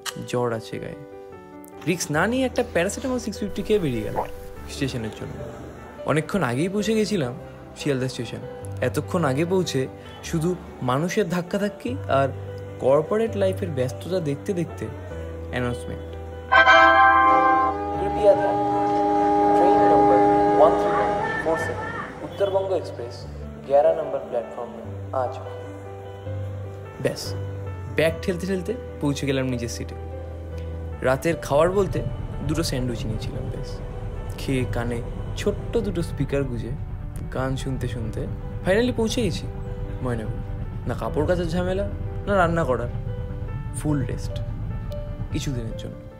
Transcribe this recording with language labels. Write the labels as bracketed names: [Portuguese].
[Bangla] জ্বর আছে গায়ে, রিক্স না নিয়ে একটা প্যারাসিটামল 650 খেয়ে বেরিয়ে গেল স্টেশনের জন্য। অনেকক্ষণ আগেই পৌঁছে গেছিলাম শিয়ালদা স্টেশন। এতক্ষণ আগে পৌঁছে শুধু মানুষের ধাক্কাধাক্কি আর কর্পোরেট লাইফের ব্যস্ততা দেখতে দেখতে announcement. [Hindi] Train number 1347 Uttar Banga express 11 number platform में आ चुकी। [Bangla] ব্যাস, ব্যাগ ঠেলতে ঠেলতে পৌঁছে গেলাম নিজের সিটে। রাতের খাবার বলতে 2টো স্যান্ডউইচ নিয়েছিলাম। ব্যাস, খেয়ে কানে ছোট্ট 2টো স্পিকার গুঁজে গান শুনতে শুনতে ফাইনালি পৌঁছে গেছি ময়নাগুড়ি। না কাপড় কাচার ঝামেলা, না রান্না করার, ফুল রেস্ট কিছুদিনের জন্য।